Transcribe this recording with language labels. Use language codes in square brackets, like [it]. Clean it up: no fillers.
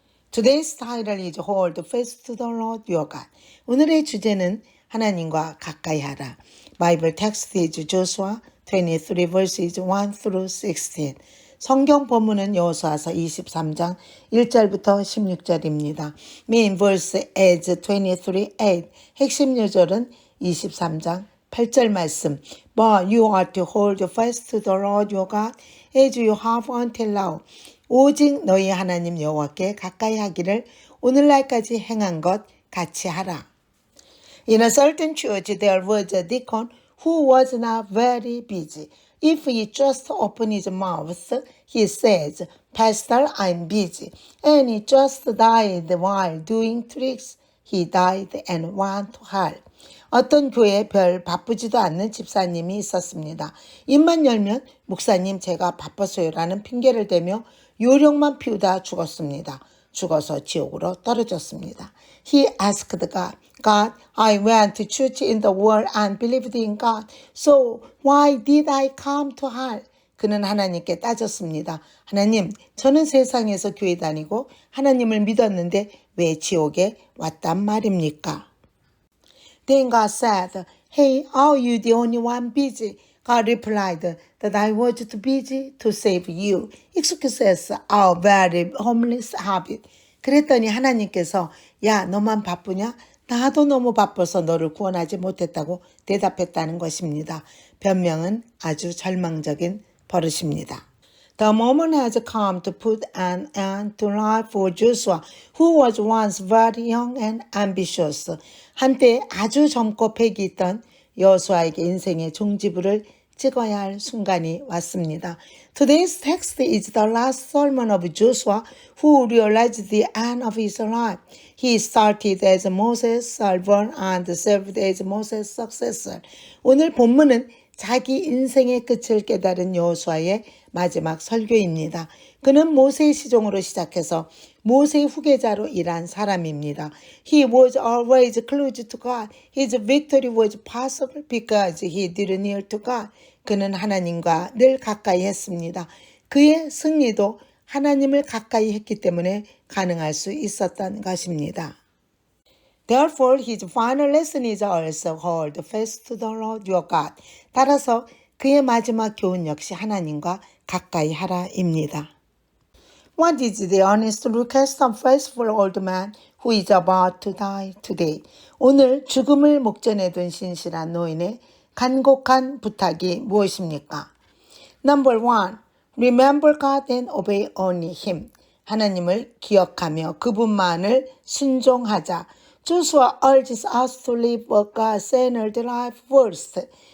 [en] Today's title is Hold Fast to the Lord Your God. [ko] 오늘의 주제는 하나님과 가까이 하라. [en] Bible text is Joshua 23 verses 1 through 16. [ko] 성경 본문은 여호수아서 23장 1절부터 16절입니다. [en] Main verse is 23:8. [ko] 핵심 요절은 23장 8절 말씀. [en] But you are to hold fast to the Lord your God as you have until now. [ko] 오직 너희 하나님 여호와께 가까이 하기를 오늘날까지 행한 것 같이 하라. [en] In a certain church there was a deacon who was not very busy. If he just opened his mouth, he says, Pastor, I'm busy. And he just died while doing tricks. He died and went to hell. [ko] 어떤 교회에 별 바쁘지도 않는 집사님이 있었습니다. 입만 열면 목사님 제가 바빠서요라는 핑계를 대며 요령만 피우다 죽었습니다. 죽어서 지옥으로 떨어졌습니다. [en] He asked God, God, I went to church in the world and believed in God. So why did I come to hell? [ko] 그는 하나님께 따졌습니다. 하나님, 저는 세상에서 교회 다니고 하나님을 믿었는데 왜 지옥에 왔단 말입니까? [en] Then God said, Hey, are you the only one busy? God replied that I was too busy to save you. Excuses are very harmless habit. [ko] 그랬더니 하나님께서 야, 너만 바쁘냐? 나도 너무 바빠서 너를 구원하지 못했다고 대답했다는 것입니다. 변명은 아주 절망적인 버릇입니다. [en] The moment has come to put an end to life for Joshua, who was once very young and ambitious. [ko] 한때 아주 젊고 패기 있던 여호수아에게 인생의 종지부를 찍어야 할 순간이 왔습니다. [en] Today's text is the last sermon of Joshua, who realized the end of his life. He started as Moses' servant and served as Moses' successor. [ko] 오늘 본문은 자기 인생의 끝을 깨달은 여호수아의 마지막 설교입니다. 그는 모세의 시종으로 시작해서 모세의 후계자로 일한 사람입니다. [en] He was always close to God. His victory was possible because he drew near to God. [ko] 그는 하나님과 늘 가까이 했습니다. 그의 승리도 하나님을 가까이 했기 때문에 가능할 수 있었던 것입니다. [en] Therefore, his final lesson is also hold fast to the Lord your God. [ko] 따라서 그의 마지막 교훈 역시 하나님과 가까이 하라입니다. [en] What is the honest request of faithful old man who is about to die today? [ko] 오늘 죽음을 목전에 둔 신실한 노인의 간곡한 부탁이 무엇입니까? [en] Number 1. Remember God and obey only Him. [ko] 하나님을 기억하며 그분만을 순종하자. [en] Joshua urges us to live a God-centered life first.